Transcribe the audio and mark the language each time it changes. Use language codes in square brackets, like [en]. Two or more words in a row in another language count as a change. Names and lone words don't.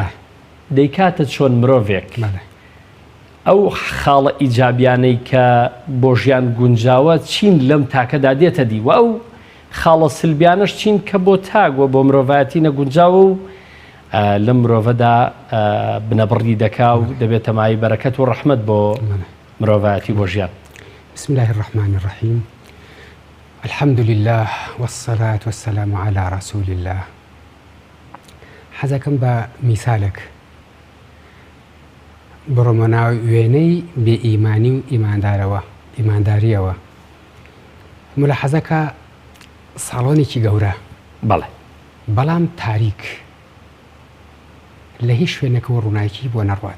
[ckb] دەیکاتە چۆن مرۆڤێک ئەو خاڵە ئیجابیانەی کە بۆ ژیان گونجاوە چین لەم تاکەدا دێتە دی و ئەو خاڵە سلبیانش چین کە بۆ تاگوە بۆ مرۆڤایەتی نەگونجاوە و لە مرۆڤەدا بنەبڕی دەکا و دەبێتە مای بەرەکەت و ڕەحمەت بۆ مرۆڤایەتی بۆ ژیان. [ar] بسم الله الرحمن الرحيم. الحمد لله والصلاة والسلام على رسول الله. [ckb] حەزەکەم بە میسالێک بڕۆمە ناو وێنەی بێئیمانی و ئیمانداریەوە. مولەحەزەکە ساڵۆنێکی گەورە بەڵام تاریک لە هیچ شوێنێکەوە ڕووناکی بۆ نەڕوات.